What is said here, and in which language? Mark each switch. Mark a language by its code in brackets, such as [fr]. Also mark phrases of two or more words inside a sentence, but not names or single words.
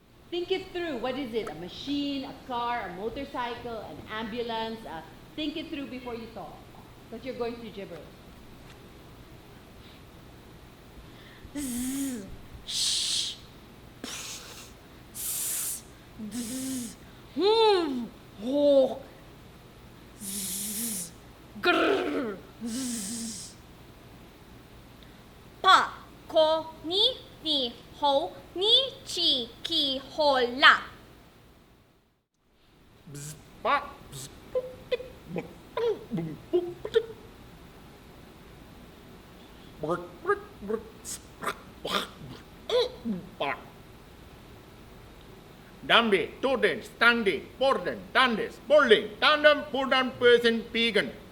[en] Think it through. What is it? A machine, a car, a motorcycle, an ambulance? Think it through before you talk. Because you're going to gibber. Z, sh, s, d, ho, z, grr, z. Pa, ko, ni, ho, ni, chi, ki, ho, la. Dambe, Toden, Stande, Borden, Dandes, Bowling, Tandem, Pudan, Person, Pigan.